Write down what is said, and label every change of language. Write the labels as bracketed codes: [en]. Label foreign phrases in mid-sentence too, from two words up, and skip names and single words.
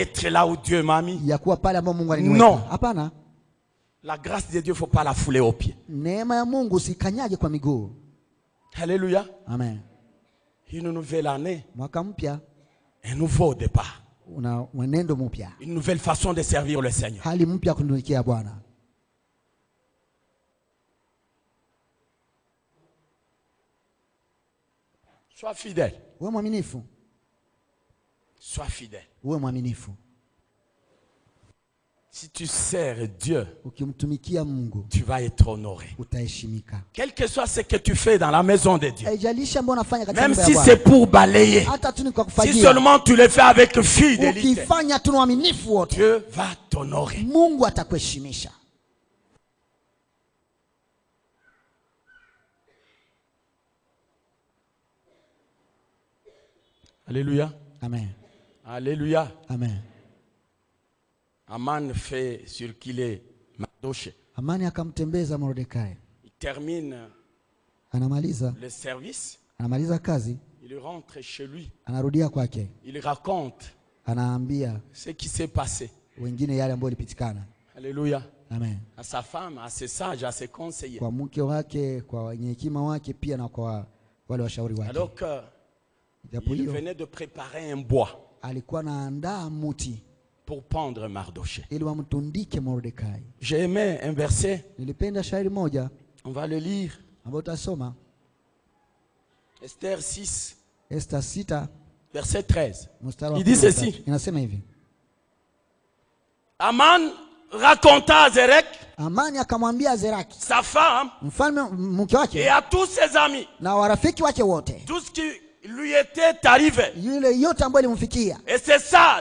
[fr] être là où Dieu m'a mis. [sw] ya kuwa pale ambapo Mungu aliniweka. [fr] Non. [sw] Hapana. [fr] La grâce de Dieu, il ne faut pas la fouler aux pieds. [sw] Neema ya Mungu usikanyage kwa miguu. [fr] Alléluia. [sw] Amen. [fr] Une nouvelle année, [sw] Mwaka mpya [fr] un nouveau départ. [sw] una mwenendo mpya, [fr] Une nouvelle façon de servir le Seigneur. [sw] hali mpya kutumikia Bwana. [fr] Sois fidèle. [sw] Uwe mwaminifu, [fr] Sois fidèle. [sw] uwe mwaminifu. [fr] Si tu sers Dieu, [sw] Ukimtumikia Mungu [fr] tu vas être honoré. [sw] utaheshimika. [fr] Quel que soit ce que tu fais dans la maison de Dieu, [sw] Haijalishi ambayo unafanya katika [fr] même [sw] nyumba [fr] si [sw] ya [fr] c'est [sw] Bwana, [fr] pour balayer, [sw] hata tu ni kwa [fr] si [sw] kufagia, [fr] seulement tu le fais avec fidélité, [sw] ukifanya tu na uaminifu wote, [fr] Dieu va t'honorer. [sw] Mungu atakuheshimisha. [fr] Alléluia. [sw] Amen. [fr] Alléluia. [sw] Amen. [fr] Aman fait circuler Mardochée. [sw] Amani akamtembeza Mordekai, [fr] Il termine [sw] anamaliza kazi, [fr] il rentre chez lui. [sw] anarudia kwake, [fr] Il raconte [sw] anaambia [fr] ce qui s'est passé. [sw] wengine yale ambayo ilipitikana. [fr] Alléluia. [sw] Amen. [fr] À sa femme, à ses sages, à ses conseillers. [sw] Kwa mke wake, kwa wenye hekima wake, pia na kwa wale washauri wake. [fr] Alors que [sw] Japo [fr] il [sw] hiyo [fr] venait de préparer un bois [sw] alikuwa anaandaa muti [fr] pour pendre Mardochée. [sw] ili wamtundike Mordekai. [fr] J'ai aimé un verset, [sw] Nilipenda shairi moja [fr] on va le lire. [sw] ambayo utasoma, [fr] Esther 6, [sw] Esther 6 [fr] verset 13. [sw] mstari wa [fr] Il dit [sw] 13. [fr] ceci. [sw] Inasema hivi: [fr] Aman raconta à Zérek, [sw] Amani akamwambia Zeraki [fr] sa femme, [sw] mfalme mke [fr] et [sw] wake [fr] à tous ses amis, [sw] na warafiki wake wote, [fr] tout ce qui lui était arrivé. [sw] yule yote ambayo ilimfikia, [fr] Et ses sages,